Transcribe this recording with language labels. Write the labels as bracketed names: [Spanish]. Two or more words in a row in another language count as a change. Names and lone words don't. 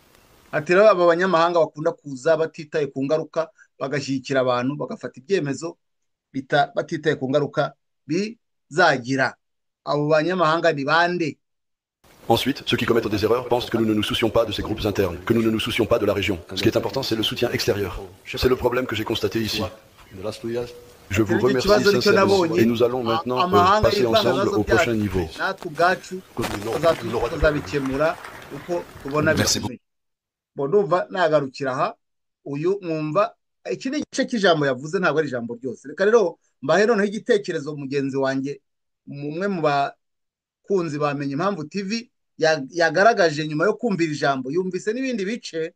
[French] Ensuite, ceux qui commettent des erreurs pensent que nous ne nous soucions pas de ces groupes internes, que nous ne nous soucions pas de la région. Ce qui est important, c'est le soutien extérieur. C'est le problème que j'ai constaté ici. Je vous remercie sincèrement et nous allons maintenant passer ensemble au prochain niveau. Merci beaucoup. [Kinyarwanda] Iki ni igice cy'ijambo yavuze, ntabwo ari ijambo ryose. Reka rero mbahe noneho igitekerezo mugenzi wanjye, umwe mu bakunzi bamenye Impamvu TV yagaragaje nyuma yo kumvira ijambo, yumvise n'ibindi bice.